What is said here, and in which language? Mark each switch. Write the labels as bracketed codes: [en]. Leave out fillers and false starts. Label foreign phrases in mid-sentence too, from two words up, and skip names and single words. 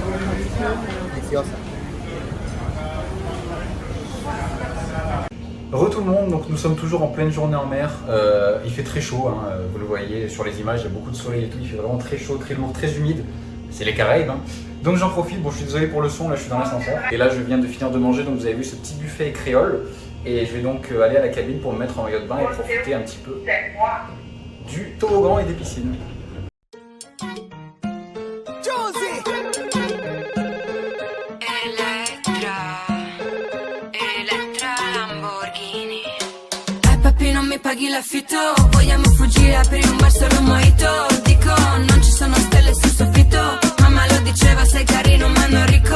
[fr] Retour tout le monde, donc nous sommes toujours en pleine journée en mer, il fait très chaud, hein, vous le voyez sur les images, il y a beaucoup de soleil et tout, il fait vraiment très chaud, très lourd, très humide, c'est les Caraïbes, hein. Donc j'en profite, bon je suis désolé pour le son, là je suis dans l'ascenseur, et là je viens de finir de manger, donc vous avez vu ce petit buffet créole, et je vais donc aller à la cabine pour me mettre en maillot de bain et profiter un petit peu du toboggan et des piscines. [it] Non mi paghi l'affitto, vogliamo fuggire, aprire un bar solo mojito. Dico, non ci sono stelle sul soffitto, mamma lo diceva, sei carino ma non ricco.